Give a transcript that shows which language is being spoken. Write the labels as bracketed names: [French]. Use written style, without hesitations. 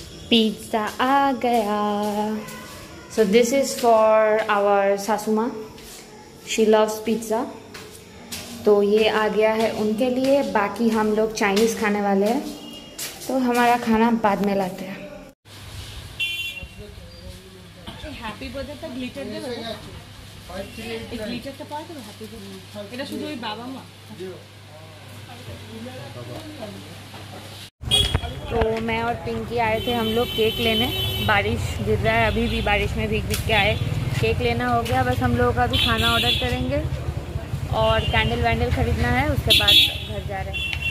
[Hindi] Pizza आ गया। [English] So this is for our saasu maa, she loves pizza। [Hindi] तो ये आ गया है उनके लिए, बाकी हम लोग चाइनीज़ खाने वाले हैं, तो हमारा खाना बाद में लाते हैं। [Bangla] হ্যাপি বার্থডে গ্লিটার দেবে, এই গ্লিটারটা পাওয়া যাবে হ্যাপি বার্থডে, এটা শুধু ওই বাবা মা। [Hindi] तो मैं और पिंकी आए थे हम लोग केक लेने, बारिश गिर रहा है अभी भी, बारिश में भीग भीग के आए, केक लेना हो गया, बस हम लोगों का भी खाना ऑर्डर करेंगे और कैंडल वैंडल ख़रीदना है, उसके बाद घर जा रहे हैं।